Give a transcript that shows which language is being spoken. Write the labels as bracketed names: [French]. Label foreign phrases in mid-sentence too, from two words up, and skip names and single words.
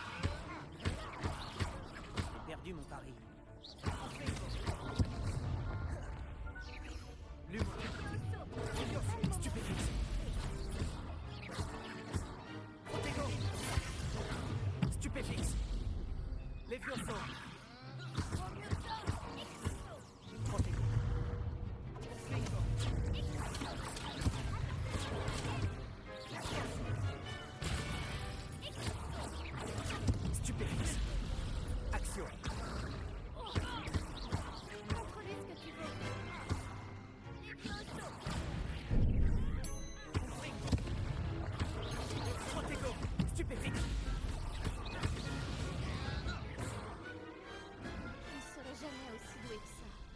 [French] J'ai perdu mon pari. L'humour. Levioso. Stupéfixe. Protego. Stupéfixe. Levioso. Protego. Stupéfixe. Action. Montre-lui ce que tu veux. Protego. Stupéfixe. Il ne serait jamais aussi doué que ça.